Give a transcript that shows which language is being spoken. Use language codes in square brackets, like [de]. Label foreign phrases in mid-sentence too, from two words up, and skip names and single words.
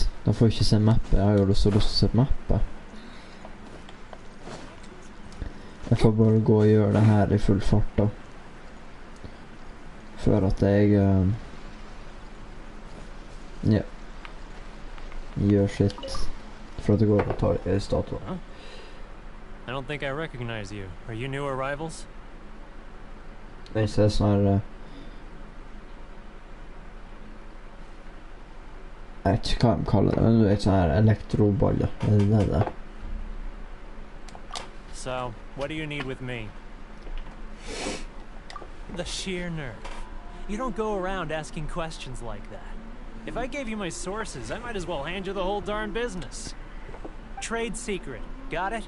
[no] Da får jeg ikke se mappet. Jeg har jo så lyst til å se mappet. Jeg får bare gå og gjøre det her i full fart da. Før at jeg ja, gjør sitt. For at det går og tar i statuen. [en] I don't think I recognize you. Are you new arrivals? [no] Det er sånn her jeg vet ikke hva de kaller det, men det er sånn her elektroballer. Det er det. [en] So, what do you need with me? The sheer nerve. You don't go around asking questions like that. If I gave you my sources, I might as well hand you the whole darn business. Trade secret, got it?